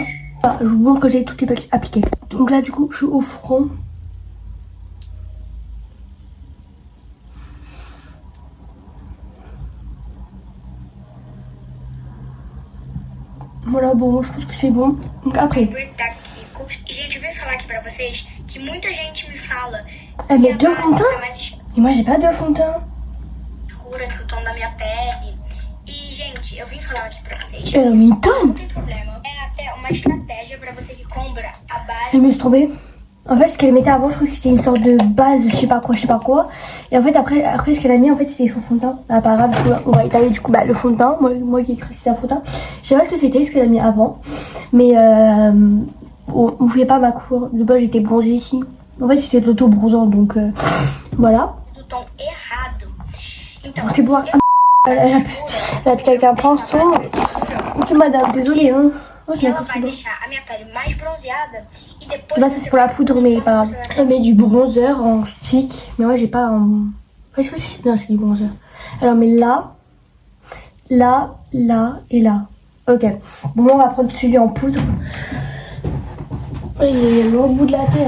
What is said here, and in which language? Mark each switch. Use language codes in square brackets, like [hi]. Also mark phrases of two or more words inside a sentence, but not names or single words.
[fr] Ah, je vous montre que j'ai tout appliqué. Donc là du coup je suis au front. Voilà, bon, je pense que c'est bon. Donc après. [pt] Gente, eu vim falar aqui pra vocês que muita gente me fala [fr] Elle met deux fonds de teint. Et moi j'ai pas deux fonds de teint. [pt] Escura que o tom da minha pele. E gente, eu vim falar aqui pra vocês. [fr] Elle a mis une tonne. [pt] Não tem problema. É até uma estratégia pra você que compra a base. [fr] Je me suis trompée. En fait, ce qu'elle mettait avant, je crois que c'était une sorte de base, je sais pas quoi. Et en fait, après ce qu'elle a mis, en fait, c'était son fond de teint. Ah, pas grave, du coup, on va étaler du coup le fond de teint. Moi qui ai cru que c'était un fond de teint. Je sais pas ce que c'était, ce qu'elle a mis avant. Mais on voulait pas ma couleur. De base, j'étais bronzée ici. En fait, c'était de l'auto-bronzant, donc voilà. [pt] Do tom errado. Então, [fr] C'est bon. Elle a piqué avec un pinceau. Ok, madame, désolée, hein. Oh, je [pt] ela vai deixar a minha pele mais bronzeada e depois. [fr] Là, ça c'est pour la poudre, mais pas grave. Elle met du bronzer en stick. Mais moi, j'ai pas en. Enfin, je sais pas si. Non, c'est du bronzer. Alors, mais là, là, là et là. Ok. Bon, moi, on va prendre celui en poudre. Il est au bout de la tête.